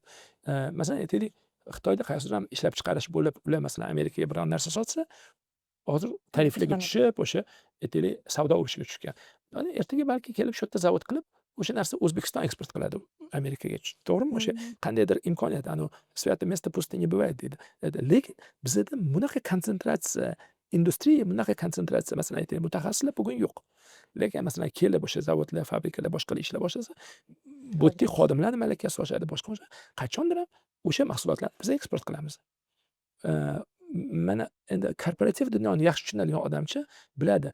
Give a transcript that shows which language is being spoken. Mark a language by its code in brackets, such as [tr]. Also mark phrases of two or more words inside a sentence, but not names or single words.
[uz] Masalan aytaylik, Xitoyda qaysidir ham ishlab chiqarish bo'lib, ular masalan Amerikaga biron narsa sotsa, hozir tariflarga tushib, o'sha aytaylik savdo urushiga tushgan. Mana ertaga balki kelib shu yerda zavod qilib, o'sha narsa O'zbekiston eksport qiladi Amerikaga. To'g'rimi? O'sha qandaydir imkoniyat, [ru] святое место пусто не бывает deydi. [uz] Lekin bizda bunaqa konsentratsiya, industriya bunaqa konsentratsiya, masalan aytaylik, mutaxassislar bugun yo'q. Lekin masalan kelib o'sha zavodlar, fabrikalar, boshqalar ishla boshlasa, bu yerda xodimlarni malakasi oshadi, boshqa. Qachondir ham o'sha mahsulotlarni biz eksport qilamiz. Mana endi korporativ dunyoni yaxshi tushunadigan odamcha biladi.